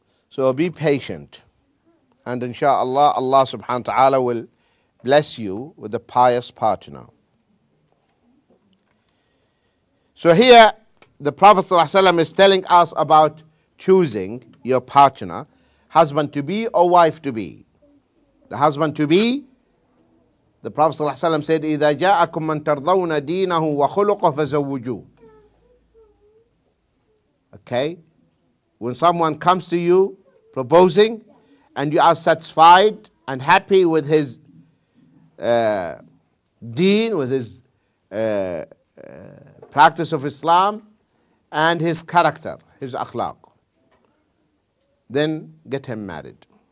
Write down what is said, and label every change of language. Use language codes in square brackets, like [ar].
[en] So be patient. And inshallah, Allah subhanahu wa ta'ala will bless you with a pious partner. So here, the Prophet ﷺ is telling us about choosing your partner, husband to be or wife to be. The husband to be, the Prophet ﷺ said, [ar] إِذَا جَاءَكُم مَّن تَرْضَوْنَ دِينَهُ وَخُلُقَهُ فَزَوُّجُوهُ. [en] Okay? When someone comes to you proposing and you are satisfied and happy with his deen, with his practice of Islam and his character, his akhlaq, then get him married.